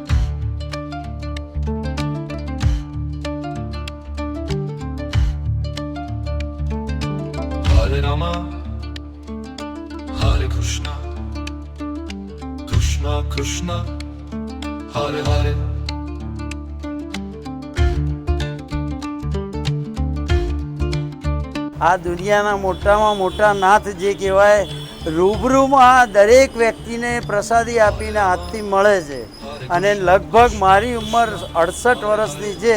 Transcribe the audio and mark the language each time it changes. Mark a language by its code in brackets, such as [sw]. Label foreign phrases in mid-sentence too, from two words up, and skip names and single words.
[sa] हरे राम, हरे कृष्ण, कृष्ण कृष्ण, हरे हरे. [gu] આ દુનિયાના મોટામાં મોટા નાથ જે કહેવાય, રૂબરૂમાં દરેક વ્યક્તિને પ્રસાદી આપીને હાથથી મળે છે. અને લગભગ મારી ઉંમર 68 વર્ષની છે.